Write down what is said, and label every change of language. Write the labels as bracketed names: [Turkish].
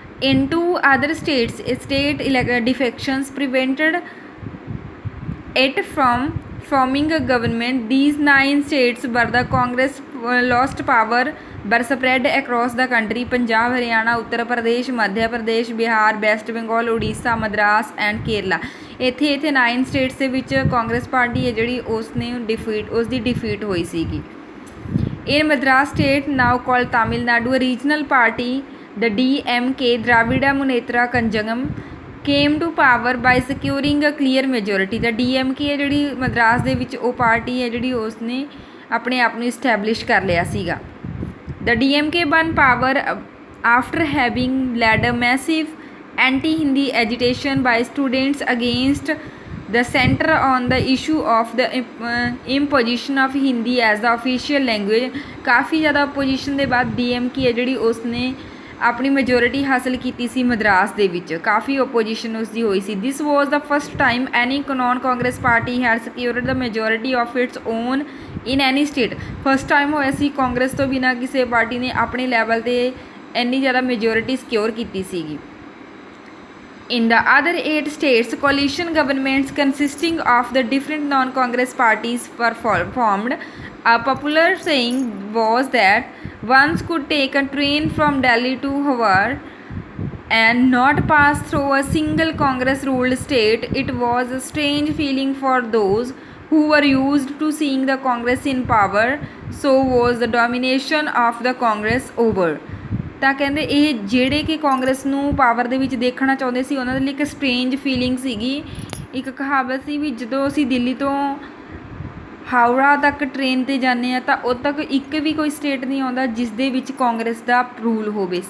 [English] In two other states, state defections prevented it from forming a government. These 9 states where the Congress lost power were spread across the country. [Hindi] Punjab, Haryana, Uttar Pradesh, Madhya Pradesh, Bihar, waste Bengal, Orissa, Madras and Kerala. [Punjabi] ਇੱਥੇ 9 status ਦੇ ਵਿੱਚ Congress party ਹੈ ਜਿਹੜੀ ਉਸਨੇ ਉਸਦੀ defeat ਹੋਈ ਸੀਗੀ। [English] In Madras state, now called Tamil Nadu, a regional party, the DMK, Dravida Munnetra Kanjagam, came to power by securing a clear majority। [Punjabi] the DMK ਹੈ ਜਿਹੜੀ ਮਦਰਾਸ ਦੇ ਵਿੱਚ ਉਹ ਪਾਰਟੀ ਹੈ ਜਿਹੜੀ ਉਸਨੇ ਆਪਣੇ ਆਪ ਨੂੰ ਇਸਟੈਬਲਿਸ਼ ਕਰ ਲਿਆ ਸੀਗਾ। [English] The DMK won power after having led a massive anti-Hindi agitation by students against the center on the issue of the imposition of Hindi as the official language। [Punjabi] ਕਾਫੀ ਜ਼ਿਆਦਾ opposition ਦੇ ਬਾਅਦ DMK ਹੈ ਜਿਹੜੀ ਉਸਨੇ ਆਪਣੀ ਮੈਜੋਰਿਟੀ ਹਾਸਲ ਕੀਤੀ ਸੀ ਮਦਰਾਸ ਦੇ ਵਿੱਚ, ਕਾਫੀ ਓਪੋਜੀਸ਼ਨ ਉਸਦੀ ਹੋਈ ਸੀ। [English] This was the first time any non Congress party had secured the majority of its own in any state. [Punjabi] First time ਹੋਇਆ ਸੀ ਕਾਂਗਰਸ ਤੋਂ ਬਿਨਾਂ ਕਿਸੇ ਪਾਰਟੀ ਨੇ ਆਪਣੇ ਲੈਵਲ 'ਤੇ ਇੰਨੀ ਜ਼ਿਆਦਾ ਮੈਜੋਰਿਟੀ ਸਿਕਿਉਰ ਕੀਤੀ ਸੀਗੀ। [English] In the other 8 states, coalition governments consisting of the different non-Congress parties were formed. A popular saying was that one could take a train from Delhi to Howrah and not pass through a single Congress-ruled state. It was a strange feeling for those who were used to seeing the Congress in power. So was the domination of the Congress over। [Punjabi] ਤਾਂ ਕਹਿੰਦੇ ਇਹ ਜਿਹੜੇ ਕਿ ਕਾਂਗਰਸ ਨੂੰ power ਦੇ ਵਿੱਚ ਦੇਖਣਾ ਚਾਹੁੰਦੇ ਸੀ ਉਹਨਾਂ ਦੇ ਲਈ ਇੱਕ ਸਟਰੇਂਜ ਫੀਲਿੰਗ ਸੀਗੀ। ਇੱਕ ਕਹਾਵਤ ਸੀ ਵੀ ਜਦੋਂ ਅਸੀਂ ਦਿੱਲੀ ਤੋਂ ਹਾਵੜਾ ਤੱਕ ਟ੍ਰੇਨ 'ਤੇ ਜਾਂਦੇ ਹਾਂ ਤਾਂ ਉਦੋਂ ਤੱਕ ਇੱਕ ਵੀ ਕੋਈ ਸਟੇਟ ਨਹੀਂ ਆਉਂਦਾ ਜਿਸ ਦੇ ਵਿੱਚ ਕਾਂਗਰਸ ਦਾ ਰੂਲ ਹੋਵੇ।